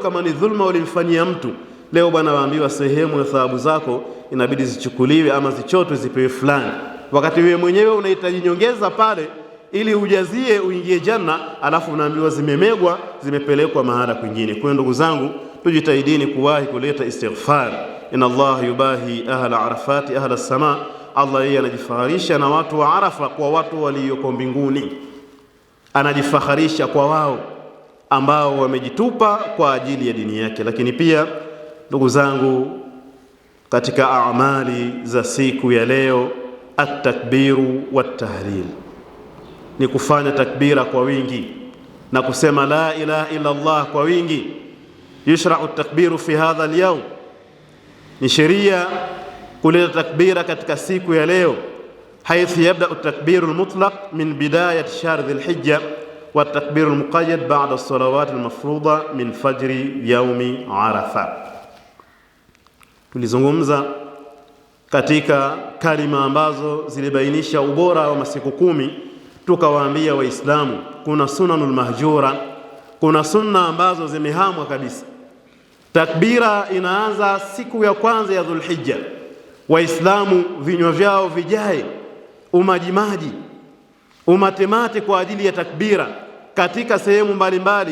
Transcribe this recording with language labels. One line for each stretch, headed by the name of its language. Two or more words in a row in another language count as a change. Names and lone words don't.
Swahili: Kama ni dhulma ulimfanyia mtu, leo bwana waambiwa sehemu ya thawabu zako inabidi zichukuliwe ama zichotwe zipewe fulani, wakati wewe mwenyewe unahitaji nyongeza pale ili ujazie uingie janna, alafu unaambiwa zimemegwa, zimepelekwa mahala kwingine. Kwa ndugu zangu, tujitahidini kuwahi kuleta istighfar.
Arabic: إن الله يباهي أهل عرفات أهل السماء,
Swahili: Allah yeye anajifaharisha na watu wa Arafa kwa watu walioko mbinguni, anajifaharisha kwa wao ambao wamejitupa kwa ajili ya dini yake. Lakini pia ndugu zangu, katika amali za siku ya leo,
Arabic: التكبير والتهليل,
Swahili: ni kufanya takbira kwa wingi na kusema
Arabic: لا إله إلا الله
Swahili: kwa wingi.
Arabic: يشرع التكبير في هذا اليوم,
Swahili: ni sheria kuleta takbira katika siku ya leo,
Arabic: حيث يبدأ التكبير المطلق من بداية شهر ذي الحجة والتكبير المقيد بعد الصلوات المفروضة من فجر يوم عرفة.
Swahili: Tulizungumza katika kalima ambazo zilibainisha ubora wa masiku 10, tukawaambia Waislamu kuna
Arabic: السنن المهجورة,
Swahili: kuna sunna ambazo zimehamwa kabisa. Takbira inaanza siku ya kwanza ya Dhulhijja, Waislamu vinywa vyao vijae umajimaji, umatemate kwa ajili ya takbira katika sehemu mbalimbali.